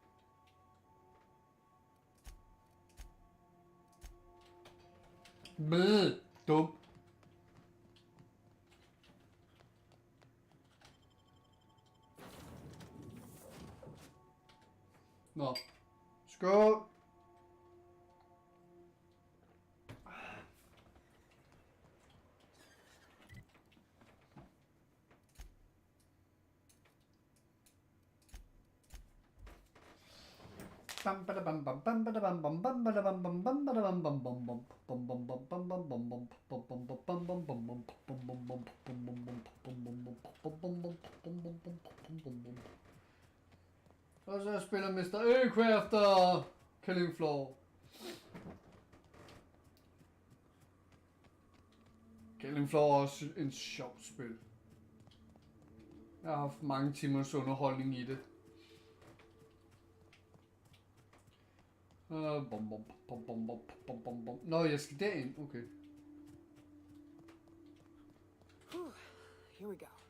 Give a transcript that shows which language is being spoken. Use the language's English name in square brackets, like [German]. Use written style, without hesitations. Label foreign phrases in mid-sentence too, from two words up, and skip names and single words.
[Danish] Dum. Nå. Skål. Bam bada bam bam bam bada bam bam bam bada bam bam bam bada bam bam bam bam bam bam bam bam bam bam bam bam bam bam bam bam. Og så spiller Mr. Aircraft og Killing Floor. Killing Floor er også en sjov spil. Jeg har haft mange timers underholdning i det. Nå, jeg skal derind. Okay. [English] Here we go.